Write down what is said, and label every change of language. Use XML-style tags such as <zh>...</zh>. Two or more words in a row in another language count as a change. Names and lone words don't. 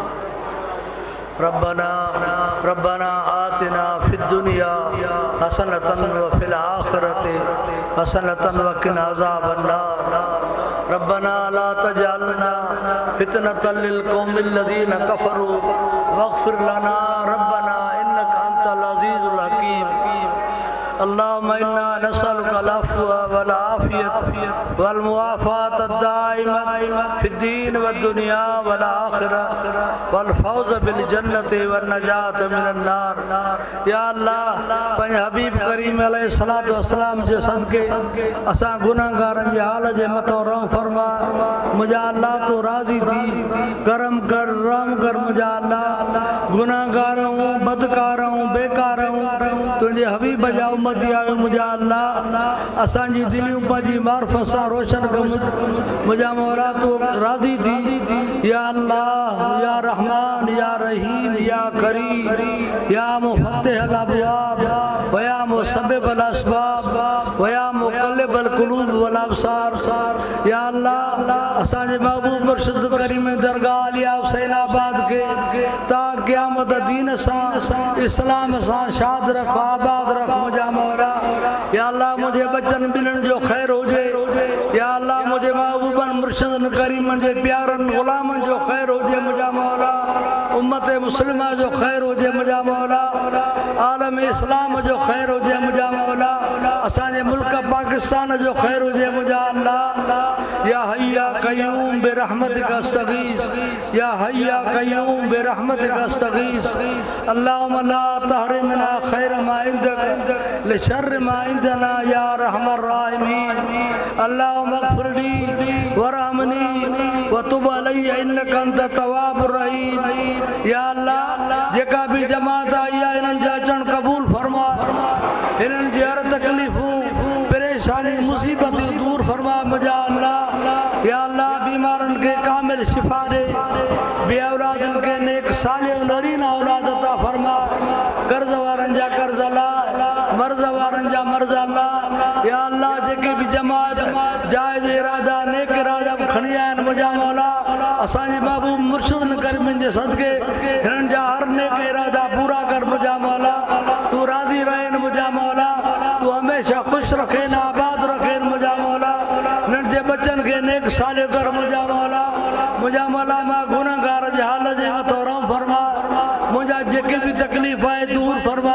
<ar>ربنا ربنا آتنا في الدنيا حسنة وفي الآخرة حسنة وقنا عذاب النار. ربنا لا تجعلنا فتنة للقوم الذين كفروا واغفر لنا ربنا إنك أنت العزيز الحكيم. اللهم إنا نسألك العفو والعافية والمعافاة الدائمة في الدين والدنيا والآخرة والفوز بالجنة والنجاة من النار.</ar> <sd>या अल्लाह पंहिंजे हबीब करीम</sd> <ar>عليه الصلاة والسلام</ar> <sd>जे सदके असां गुनाहगारनि जे हाल जे मथां रहम फरमा। मुंहिंजा अल्लाह तूं राज़ी थी करम कर रहम कर। मुंहिंजा अल्लाह गुनाहगार आहियूं, बदकार आहियूं, बेकार आहियूं, तुंहिंजे हबीब जा उम्मती आहियूं। मुंहिंजा अल्लाह असांजी दिलियूं पंहिंजी मार्फत सां रोशन कर। मुंहिंजा मौला तूं राज़ी थी।</sd> <ar>يا الله يا رحمن يا رحيم يا كريم يا مفتح الأبواب ويا مسبب الأسباب ويا مقلب القلوب والأبصار.</ar> <sd>या अल्लाह असांजे महबूब मुर्शिद करीम दरगाह आलिया हुसैनाबाद के ता क़यामत दीन सां इस्लाम सां शाद रख, आबाद रख। मुंहिंजा मौला या अल्लाह मुझे बचन ॿिन्हिनि जो ख़ैर हुजे। या अल्लाह मुझे महबूबन मुर्शिदन करीमन जे प्यारनि ग़ुलामनि जो ख़ैर हुजे। मुंहिंजा मौला उम्मत मुस्लिमा जो ख़ैर हुजे। मुंहिंजा मौला आलम इस्लाम जो ख़ैर हुजे। मुंहिंजा मौला असांजे मुल्क पाकिस्तान जो ख़ैर हुजे। मुंहिंजा अल्लाह</sd> <ar>يا حي يا قيوم برحمتك أستغيث، يا حي يا قيوم برحمتك أستغيث. اللهم لا تحرمنا خير ما عندك لشر ما عندنا يا أرحم الراحمين. اللهم اغفر لي وارحمني وتب علي إنك أنت التواب الرحيم.</ar> <sd>या अल्लाह जेका भी जमात आई आहे इन्हनि जा अचण क़बूल फरमा। इन्हनि जी हर तकलीफ़ूं परेशानी मुसीबतूं दूर फरमा। मुंहिंजा अल्लाह या अल्लाह बीमारनि खे कामिल शिफ़ा ॾे। बे औलादनि खे नेक सालिह नरीन औलाद अता फरमा। कर्ज़ वारनि जा कर्ज़ अल्लाह, मर्ज़ वारनि जा मर्ज़ अल्लाह। या अल्लाह जेके भी जमात जाइज़ इरादा नेक इरादा खणी आया आहिनि मुंहिंजा मौला असांजे महबूब मुर्शिद करीम जे सदके हिननि जा हर नेक इरादा पूरा कर। मुंहिंजा मौला तूं राज़ी रहेन। मुंहिंजा मौला तूं हमेशह ख़ुशि रखेन, आबाद रखेन। मुंहिंजा मौला हिननि जे बचनि खे नेक सालिह कर। मुंहिंजा मौला मां गुनाहगार जे हाल जे मथां रहम फरमा। मुंहिंजा जेके भी तकलीफ़ आहे दूर फरमा।</sd>